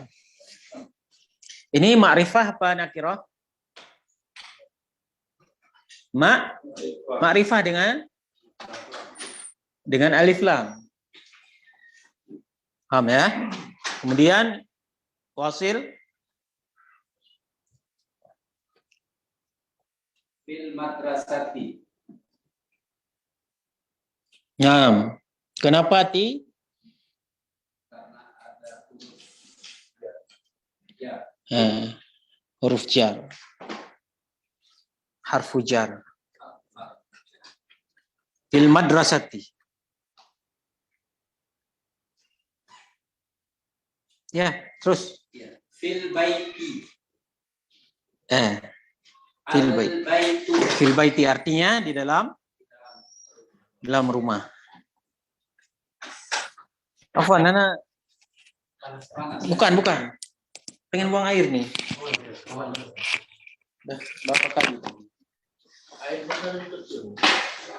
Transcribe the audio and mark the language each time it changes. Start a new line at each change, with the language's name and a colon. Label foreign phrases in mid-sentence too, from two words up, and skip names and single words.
Indonesian: Ini ma'rifah apa nakirah? Ma'rifah dengan alif lam. Paham ya? Kemudian wasil
Arabic: في المدرسة.
Indonesian: Nah, kenapa ti? Karena ada Huruf jar.
Arabic: حرف جر. في المدرسة.
Indonesian: Ya, terus.
Arabic: في البيت. في البيت. في البيت
Indonesian: artinya di dalam rumah. Afwan, Nana. Bukan. Pengen buang air nih. Berapa kali? Air